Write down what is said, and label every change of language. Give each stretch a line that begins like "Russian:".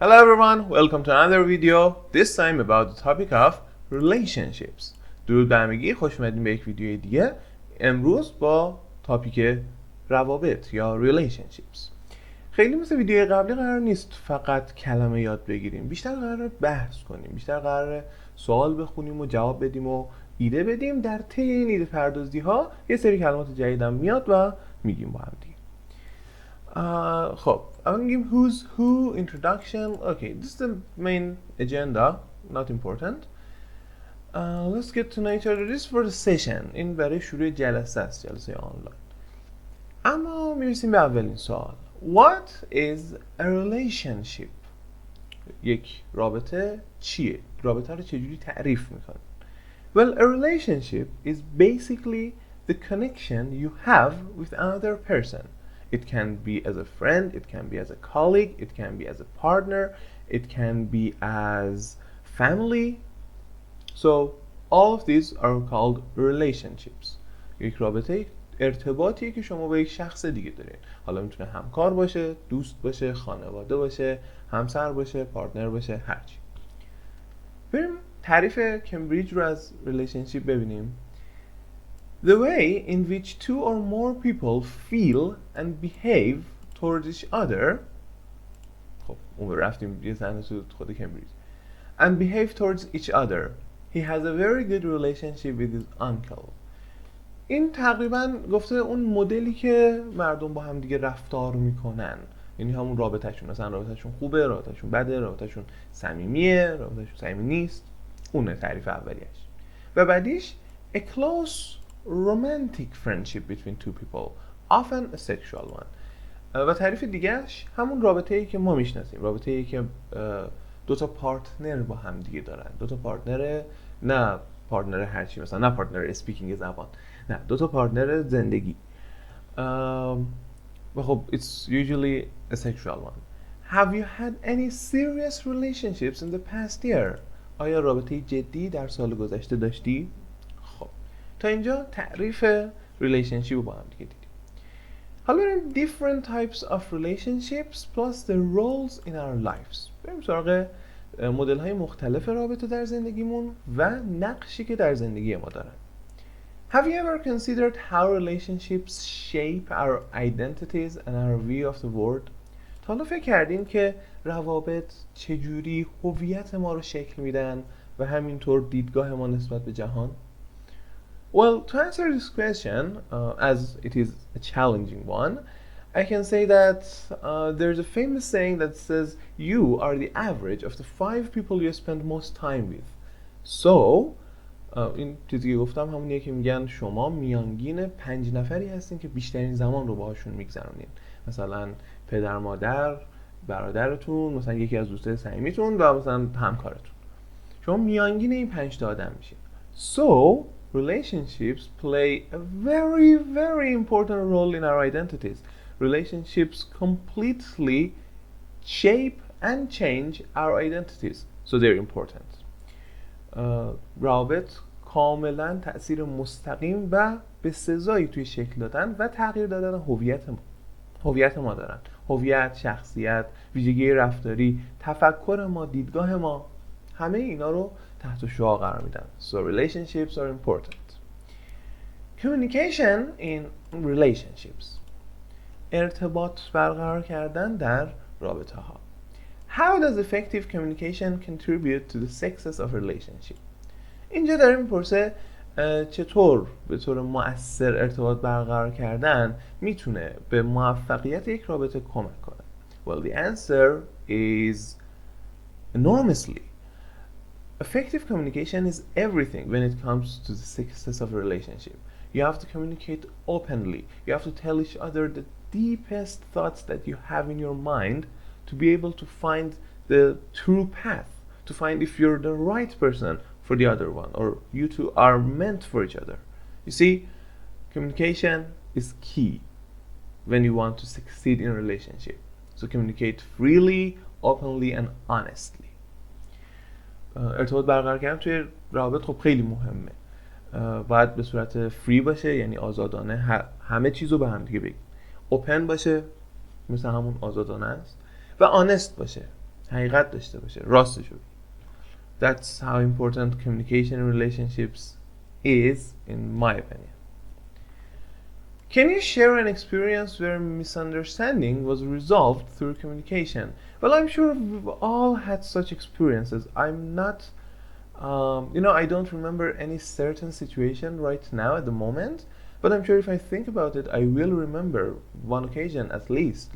English: Hello everyone, welcome to another video, this time about the topic of relationships.
Persian: درود بر همگی، خوش اومدین به یک ویدیوی دیگه. امروز با تاپیک روابط یا relationships. خیلی مثل ویدیوی قبلی قرار نیست فقط کلمه یاد بگیریم، بیشتر قراره بحث کنیم، بیشتر قراره سوال بخونیم و جواب بدیم و ایده بدیم. در طی این ایده پردازی ها یه سری کلمات جدیدم میاد و میگیم با هم دیگه. خب اول میگیم
English: who's who, introduction. Okay, this is the main agenda, not important. Let's get to know each other. This is for the session.
Persian: این برای شروع جلسه است، جلسه آنلاین. اما میرسیم به اولین سوال.
English: What is a relationship?
Persian: یک رابطه چیه؟ رابطه رو چجوری تعریف میکنه؟
English: Well, a relationship is basically the connection you have with another person. It can be as a friend, it can be as a colleague, it can be as a partner, it can be as family. So all of these are called relationships.
Persian: یک رابطه ارتباطی که شما با یک شخص دیگه دارین. حالا میتونه همکار باشه، دوست باشه، خانواده باشه، همسر باشه، پارتنر باشه، هرچی. بریم تعریف کمبریج رو از relationship ببینیم.
English: The way in which two or more people feel and behave towards each other.
Persian: خب اون رفتیم یه صحنه تو خود کمبریج.
English: And behave towards each other. He has a very good relationship with his uncle.
Persian: این تقریبا گفته اون مدلی که مردم با هم دیگه رفتار میکنن، یعنی همون رابطهشون، مثلا رابطهشون خوبه، رابطهشون بده، رابطهشون صمیمیه، رابطهشون صمیمی نیست. اونه تعریف اولیش. و بعدیش
English: a close romantic friendship between two people, often a sexual one.
Persian: و تعریف دیگهش همون رابطه‌ای که ما میشناسیم، رابطه‌ای که دو تا پارتنر با هم دیگه دارن. دو تا پارتنر، نه پارتنر هرچی، مثلا نه پارتنر اسپیکینگ زبان، نه دو تا پارتنر زندگی. و خب
English: it's usually a sexual one. Have you had any serious relationships in the past year?
Persian: آیا رابطه جدی در سال گذشته داشتی؟ خب تا اینجا تعریف relationship رو با هم دیگه دیدیم. حالا بریم
English: different types of relationships plus the roles in our lives.
Persian: بریم سراغ مدل های مختلف رابطه در زندگیمون و نقشی که در زندگی ما دارن.
English: Have you ever considered how relationships shape our identities and our view of the world?
Persian: تا حالا فکر کردین که روابط چجوری هویت ما رو شکل میدن و همینطور دیدگاه ما نسبت به جهان؟
English: Well, to answer this question, as it is a challenging one, I can say that there's a famous saying that says you are the average of the 5 people you spend most time with.
Persian: So, این چیزی که گفتم همونیه که میگن شما میانگین 5 نفری هستین که بیشترین زمان رو باهاشون میگذرونین. مثلا پدر، مادر، برادرتون، مثلا یکی از دوستای صمیمیتون و مثلا همکارتون. شما میانگین این 5 تا آدم میشین.
English: So, relationships play a very, very important role in our identities. Relationships completely shape and change our identities. So they're important.
Persian: روابط کاملا تأثیر مستقیم و به سزایی توی شکل دادن و تغییر دادن هویت ما دارن. هویت، شخصیت، ویژگی رفتاری، تفکر ما، دیدگاه ما، همه اینا رو تحت شعاع قرار میدن.
English: So relationships are important. Communication in relationships.
Persian: ارتباط برقرار کردن در رابطه ها.
English: How does effective communication contribute to the success of relationship?
Persian: اینجا داره میپرسه چطور به طور مؤثر ارتباط برقرار کردن میتونه به موفقیت یک رابطه کمک کنه.
English: Well, the answer is enormously. Effective communication is everything when it comes to the success of a relationship. You have to communicate openly. You have to tell each other the deepest thoughts that you have in your mind to be able to find the true path, to find if you're the right person for the other one or you two are meant for each other. You see, communication is key when you want to succeed in a relationship. So communicate freely, openly and honestly.
Persian: ارتباط برقرار کردن توی روابط خب خیلی مهمه. باید به صورت فری باشه، یعنی آزادانه همه چیزو به هم دیگه بگید. اوپن باشه، مثل همون آزادانه است، و آنست باشه، حقیقت داشته باشه، راستشو.
English: That's how important communication in relationships is, in my opinion. Can you share an experience where misunderstanding was resolved through communication? Well, I'm sure we've all had such experiences. I'm not, I don't remember any certain situation right now at the moment, but I'm sure if I think about it, I will remember one occasion at least.